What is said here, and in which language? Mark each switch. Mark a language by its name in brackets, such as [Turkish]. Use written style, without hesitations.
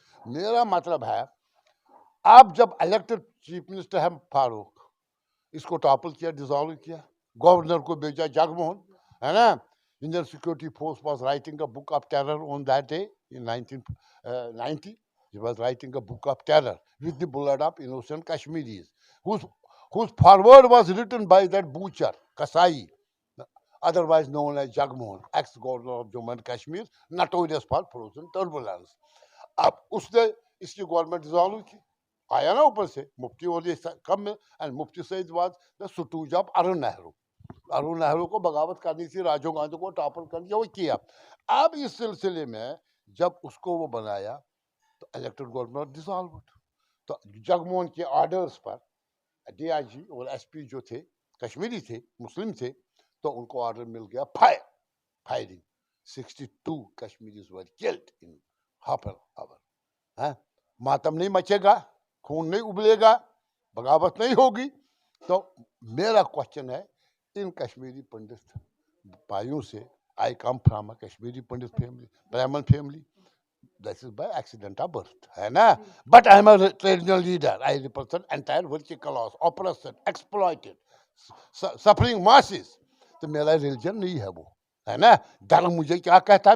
[Hindi] मेरा मतलब है, आप जब इलेक्टेड चीफ मिनिस्टर है फारूक, इसको टॉपल किया, डिसॉल्व किया, गवर्नर को भेजा जगमोहन, है ना। [English] Indian security force was writing a book of terror on that day in 1990. He was writing a book of terror with the blood of innocent Kashmiris, whose foreword was written by that butcher Kasai, otherwise known as Jagmohan, ex-governor of Jammu and Kashmir, notorious for frozen turbulence. [Hindi] अब उसने इसकी government dissolve की, आया ना ऊपर से मुफ्ती, और ये कम में, [English] And Mufti Sayeed was the stooges of Arun Nehru. [Hindi] Arun Nehru को बगावत करनी थी, राजीव गांधी को टॉपल कर दिया, वो किया। अब इस सिलसिले में जब उसको वो बनाया, तो इलेक्टेड गवर्नमेंट डिसॉल्व। तो जगमोहन के ऑर्डर्स पर डीआईजी और एसपी जो थे कश्मीरी थे, मुस्लिम थे, तो उनको ऑर्डर मिल गया firing. [English] 62 Kashmiris were killed in half an hour. [Hindi] मातम नहीं मचेगा, खून नहीं उबलेगा, बगावत नहीं होगी। तो मेरा क्वेश्चन है इन कश्मीरी पंडित भाइयों से, [English] I come from a Kashmiri Pandit family, Brahmin family, this is by accidental birth, [Hindi] है ना। [English] But I am a traditional leader. I represent entire working class, oppressed, exploited, suffering masses. [Hindi] तो मेरा रिलीजन नहीं है वो, है ना। धर्म मुझे क्या कहता है?